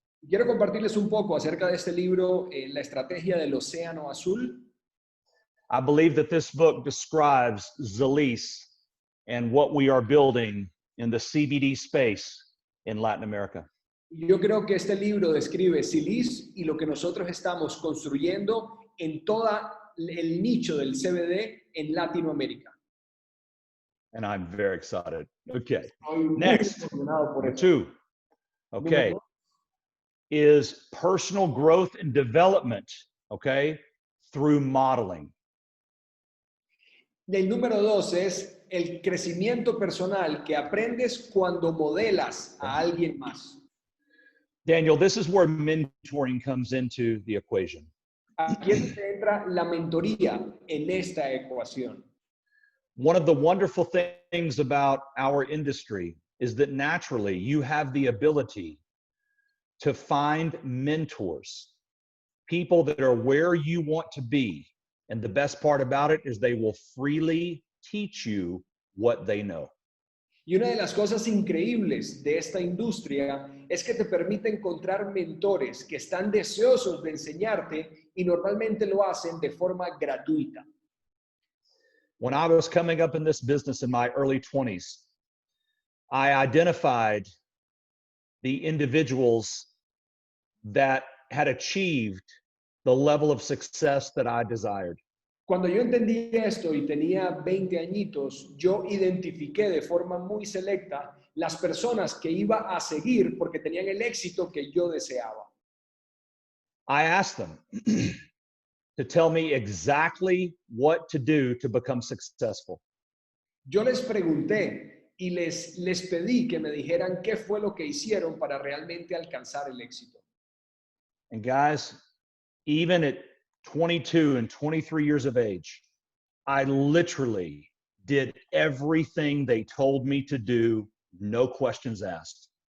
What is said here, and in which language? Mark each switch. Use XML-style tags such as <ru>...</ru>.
<es>Quiero compartirles un poco acerca de este libro, La Estrategia del Océano Azul.</es> <en>I believe that this book describes Zrii and what we are building in the CBD space in Latin America.</en> <es>Yo creo que este libro describe Zrii y lo que nosotros estamos construyendo en todo el nicho del CBD en Latinoamérica.</es> <en>And I'm very excited. Okay. Next, number 2. Okay. Is personal growth and development, okay, through modeling.</en> <es>El número 2 es el crecimiento personal que aprendes cuando modelas a alguien más.</es> <en>Daniel, this is where mentoring comes into the equation.</en> <es>Aquí es donde entra la mentoría en esta ecuación.</es> <en>One of the wonderful things about our industry is that naturally you have the ability to find mentors, people that are where you want to be. And the best part about it is they will freely teach you what they know.</en> <es>Y una de las cosas increíbles de esta industria es que te permite encontrar mentores que están deseosos de enseñarte y normalmente lo hacen de forma gratuita.</es> <en>When I was coming up in this business in my early 20s, I identified the individuals that had achieved the level of success that I desired.</en> <es>Cuando yo entendí esto y tenía 20 añitos, yo identifiqué de forma muy selecta las personas que iba a seguir porque tenían el éxito que yo deseaba.</es> <en>I asked them to tell me exactly what to do to become successful.</en> <es>Yo les pregunté y les pedí que me dijeran qué fue lo que hicieron para realmente alcanzar el éxito.</es> <en>And guys, even at 22 and 23 years of age, I literally did everything they told me to do, no questions asked.</en>